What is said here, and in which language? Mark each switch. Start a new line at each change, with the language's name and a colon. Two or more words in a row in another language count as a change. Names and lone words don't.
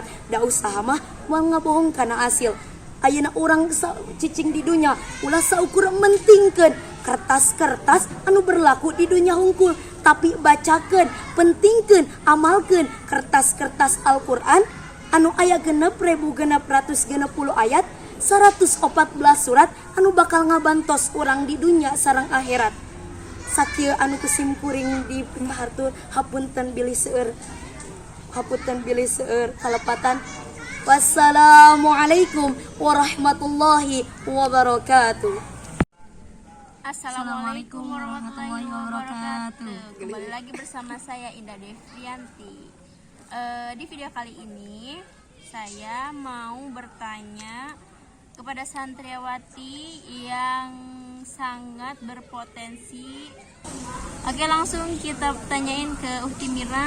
Sundanese: Da usaha mah moal ngabohong kana hasil. Ayeuna urang cicing di dunya ulah saukur mentingkeun kertas-kertas anu berlaku di dunya hungkul, tapi bacakeun, pentingkeun, amalkeun kertas-kertas Al-Qur'an anu aya 6.660 ayat 114 surat anu bakal ngabantos urang di dunya sareng akhirat. Sakieu anu kusim kuring di pahartur hapunten bilih seueur kalepatan.
Arabic: والسلام عليكم ورحمة الله وبركاته. السلام عليكم ورحمة الله وبركاته.
Indonesian: Kembali lagi bersama saya Indah Devrianti. Di video kali ini saya mau bertanya kepada santriwati yang sangat berpotensi. Oke, langsung kita tanyain ke Uhti Mira.